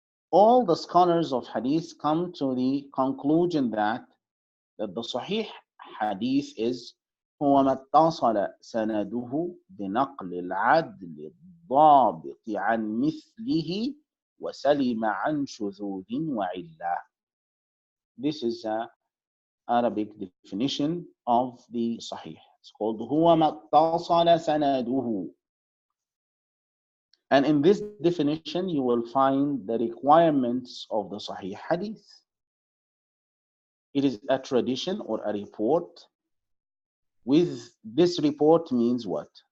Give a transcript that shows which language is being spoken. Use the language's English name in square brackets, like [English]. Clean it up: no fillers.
[English] All the scholars of Hadith come to the conclusion that the Sahih Hadith is [Arabic] هو ما اتصل سنده بنقل العدل الضابط عن مثله وسلم عن شذوذ وعلة. [English] This is the Arabic definition of the Sahih. It's called [Arabic] هو ما اتصل سنده. [English] And in this definition, you will find the requirements of the Sahih Hadith. It is a tradition or a report. With this report means what?